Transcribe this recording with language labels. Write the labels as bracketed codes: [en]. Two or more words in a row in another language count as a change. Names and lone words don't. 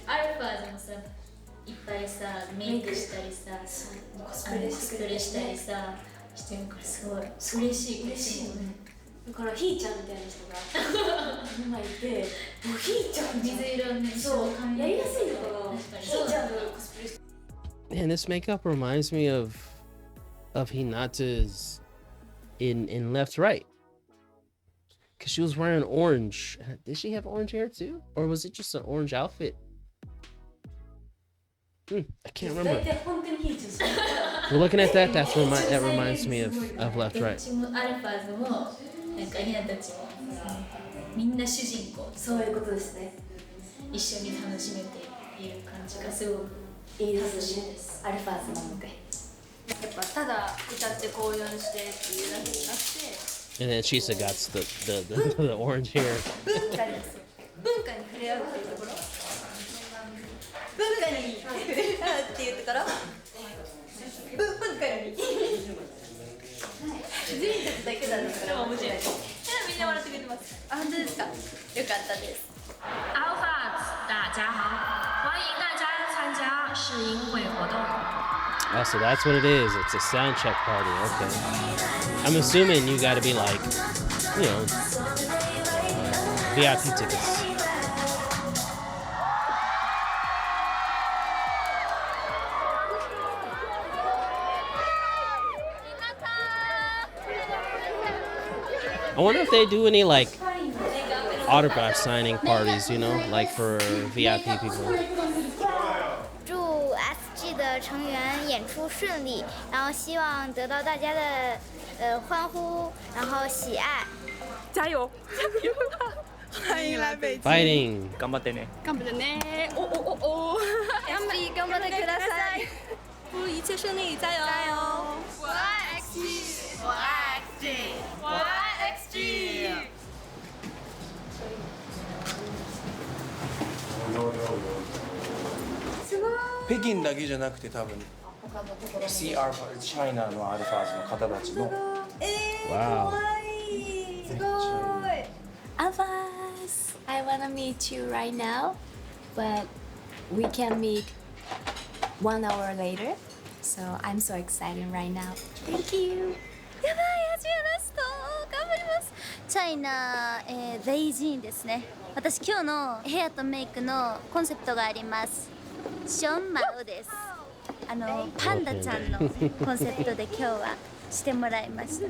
[ja] アルファーズもさいっぱいさメイクしたりさコスプレしたりさしてるからすごい嬉しいよね。だからひーちゃんみたいな人が今いて、もうひーちゃん水色ね、そうやりやすいのかな。ひーちゃんのコスプレして。 [en] Man, this makeup reminds me of Hinata's in Left Right. Cause she was wearing orange. Did she have orange hair too? Or was it just an orange outfit? I can't remember. Well, looking at that, that reminds me of Left Right. [ja] なんかひなたちもみんな主人公、そういうことですね。一緒に楽しめている感じがすごくいいですね。アルファーズなのでやっぱただ歌って高揚してっていうだけじゃなくて [en] And then Chisa got the orange hair. [ja] 文化に触れ合うっていうところ、文化に触れ合うっていうところ、文化に自分たちだけなんですから面白い。みんな笑ってくれてます。あ、本当ですか。よかったです。 [zh] Alphas，大家好，欢迎大家参加试音会活动。 [en] Oh, so that's what it is. It's a sound check party. Okay. I'm assuming you got to be like, you know, VIP tickets. I wonder if they do any like autograph signing parties, you know, like for VIP people. [zh] 祝 XG 的成员演出顺利，然后希望得到大家的欢呼，然后喜爱。加油！欢迎来北京。 Fighting. [ja] 頑張ってね。頑張ってね。お。 XG 頑張ってください。 [zh] 祝一切顺利，加油！加油！我爱 XG， 我爱 XG， 我爱 XG。 [ja] 北京だけじゃなくて多分 CR China のアルファーズの方たちの [en] Wow. [ja] すごい。 [en] Alphas, I wanna meet you right now, but we can meet 1 hour later. So I'm so excited right now. Thank you. [ja] やばい、始めました。頑張ります。チャイナ、ベイジンですね。私今日のヘアとメイクのコンセプトがあります。ションマウです。パンダちゃんのコンセプトで今日はしてもらいました。